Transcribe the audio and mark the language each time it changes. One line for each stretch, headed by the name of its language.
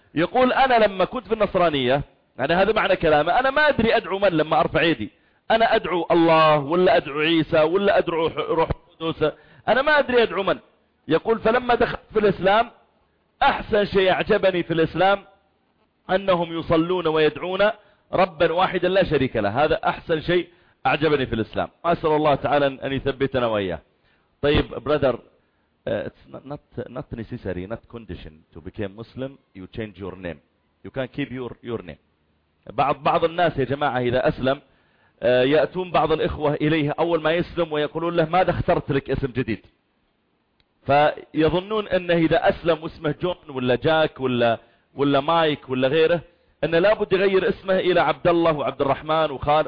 Arabic: يقول أنا لما كنت في النصرانية، يعني هذا معنى كلامه، أنا ما أدري أدعو من لما أرفع يدي، أنا أدعو الله ولا أدعو عيسى ولا أدعو روح القدس، أنا ما أدري أدعو من. يقول فلما دخلت في الإسلام أحسن شيء أعجبني في الإسلام أنهم يصلون ويدعون ربا واحدا لا شريك له، هذا أحسن شيء أعجبني في الإسلام. أسأل الله تعالى أن يثبتنا وإياه. طيب
English: brother, it's not necessary, not condition to become Muslim you change your name, you can keep your name.
Arabic: بعض الناس يا جماعة إذا أسلم يأتون بعض الإخوة إليه أول ما يسلم ويقولون له ماذا اخترت لك اسم جديد، فيظنون أنه إذا أسلم اسمه جون ولا جاك ولا مايك ولا غيره أنه لابد يغير اسمه إلى عبد الله وعبد الرحمن وخالد.